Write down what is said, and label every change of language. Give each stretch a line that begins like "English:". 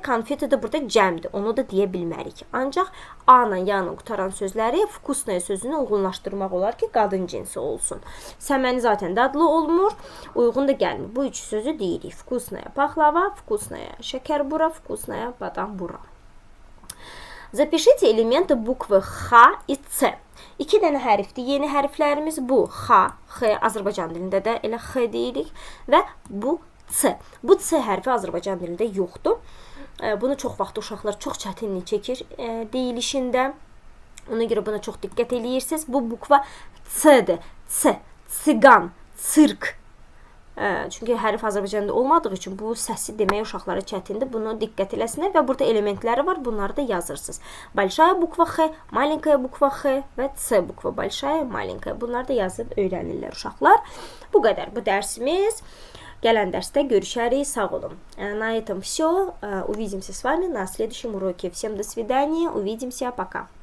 Azerbaijani: Konfeti də burada cəmdir, onu da deyə bilmərik. Ancaq A-la ya-la qutaran sözləri вкусная sözünü uyğunlaşdırmaq olar ki, qadın cinsi olsun. Səməni zaten dadlı olmur, uyğun da gəlmir. Bu üç sözü deyirik.
Russian: Вкусная paxlava, вкусная şəkərbura, вкусная badambura. Запишите элементы буквы Х и Ц.
Azerbaijani: 2 dənə hərfdir. Yeni hərflərimiz bu. X, Azərbaycan dilində də elə X deyirik və bu C. Bu C hərfi Azərbaycan dilində yoxdur. Bunu çox vaxt uşaqlar çox çətinlik çəkir deyilişində. Ona görə buna çox diqqət eləyirsiniz. Bu bukva C-dir. C. Siqan, sirk. Çünki hərf Azərbaycanda olmadığı üçün bu səsi demək uşaqlara çətindir. Bunu diqqət eləsinlər və burada elementləri var. Bunları da yazırsınız.
Russian: Большая bukva X, маленькая bukva X və C bukva. Большая, маленькая.
Azerbaijani: Bunları da yazıb öyrənirlər uşaqlar. Bu qədər bu dərsimiz. Gələn dərsdə görüşərik. Sağ olun.
Russian: На этом все. Увидимся с вами на следующем уроке. Всем до свидания. Увидимся. Пока.